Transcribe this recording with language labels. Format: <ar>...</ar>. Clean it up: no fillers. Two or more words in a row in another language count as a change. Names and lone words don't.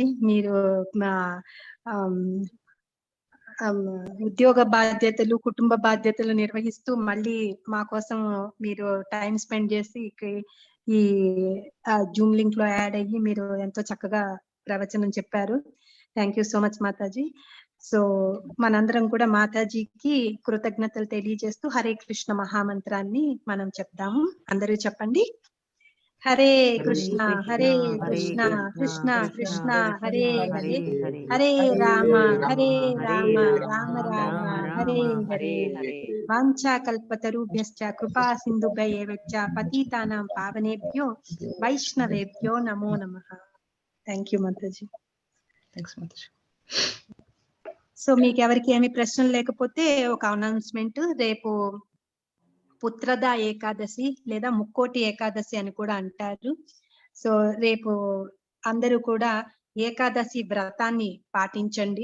<te>మీరు మా ఉద్యోగ బాధ్యతలు, కుటుంబ బాధ్యతలు నిర్వహిస్తూ మళ్ళీ మా కోసం మీరు</te> <en>time spend</en> <te>చేసి ఈ</te> <en>Zoom link</en> <te>లో యాడ్ అయ్యి మీరు ఎంతో చక్కగా ప్రవచనం చెప్పారు.</te> <en>thank you so much Mataji.</en> <te>సో మనందరం కూడా మాతాజీకి కృతజ్ఞతలు తెలియజేస్తూ హరే కృష్ణ మహామంత్రాన్ని మనం చెప్దాము. అందరూ చెప్పండి. హరే కృష్ణ హరే కృష్ణ కృష్ణ కృష్ణ హరే హరే, హరే రామ రామ రామ హరే హరే.</te> <sa>వాంఛాకల్పతరుభ్యశ్చ కృపా సింధుభ్యైవ చ పతితానాం పావనేభ్యో వైష్ణవేభ్యో నమో నమః.</sa> <en>thank you Mataji. thanks Mataji.</en> <te>సో మీకు ఎవరికి ఏమి ప్రశ్నలు లేకపోతే ఒక అనౌన్స్మెంట్, రేపు పుత్రద ఏకాదశి లేదా ముక్కోటి ఏకాదశి అని కూడా అంటారు. సో రేపు అందరూ కూడా ఏకాదశి వ్రతాన్ని పాటించండి.</te>